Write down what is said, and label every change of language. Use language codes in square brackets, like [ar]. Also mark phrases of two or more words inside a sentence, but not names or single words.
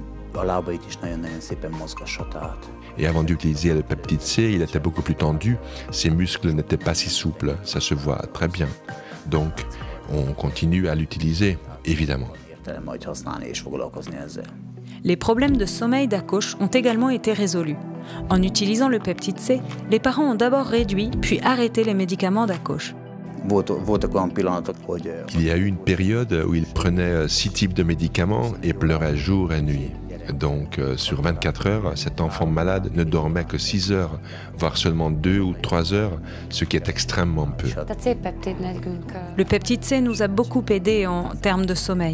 [hu] a lábait is nagyon-nagyon szépen mozgassa, tehát. [fr] Et avant d'utiliser le peptide C, il était beaucoup plus tendu. Ses muscles n'étaient pas si souples, ça se voit très bien. Donc, on continue à l'utiliser, évidemment. [hu] Majd használni és foglalkozni ezzel. [fr] Les problèmes de sommeil d'Ákos ont également été résolus. En utilisant le peptide C, les parents ont d'abord réduit puis arrêté les médicaments d'Ákos. [hu] Voltak olyan pillanatok, hogy... [fr] Il y a eu une période où il prenait 6 types de médicaments et pleurait jour et nuit. Donc, sur 24 heures, cet enfant malade ne dormait que 6 heures, voire seulement 2 ou 3 heures, ce qui est extrêmement peu. Le peptide C nous a beaucoup aidés en termes de sommeil.